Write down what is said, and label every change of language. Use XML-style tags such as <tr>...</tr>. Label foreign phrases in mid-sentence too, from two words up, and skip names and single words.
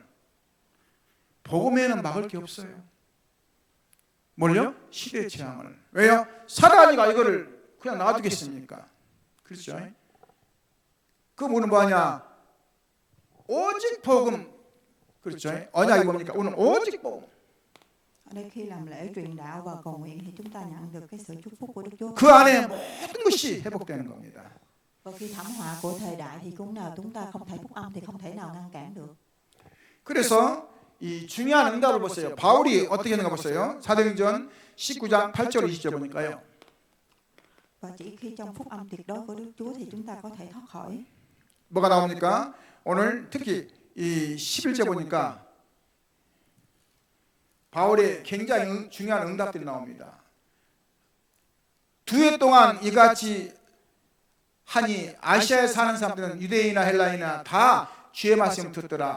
<ko>복음에는 막을 게 없어요. 뭘요? 시대 재앙을. 왜요? 사단이가 이거를 그냥 놔두겠습니까? 그렇죠? 그 뭐는 뭐냐? 오직 복음. 그렇죠? 언약이 뭡니까? 오늘 오직 복음.</ko> <vi>Ở đây khi làm lễ truyền đạo và cầu nguyện thì chúng ta nhận được cái sự chúc phúc của Đức Chúa.</vi> <ko>그 안에 모든 것이 회복되는 겁니다.</ko> <vi>Và khi thảm họa của thời đại thì cũng nào chúng ta không thể phúc âm thì không thể nào ngăn cản được.</vi> <ko>그래서 이 중요한 응답을 보세요. 바울이 어떻게 했는가 보세요. 사도행전 19장 8절 20절 보니까요.</ko> <vi>Và chỉ khi trong phúc âm tuyệt đối của Đức Chúa thì chúng ta có thể thoát khỏi.</vi> <ko>뭐가 나옵니까? 오늘 특히 이 11절 보니까 바울의 굉장히 중요한 응답들이 나옵니다. 두 해 동안 이같이 하니 아시아에 사는 사람들은 유대인이나 헬라인이나 다 주의 말씀을 듣더라.</ko>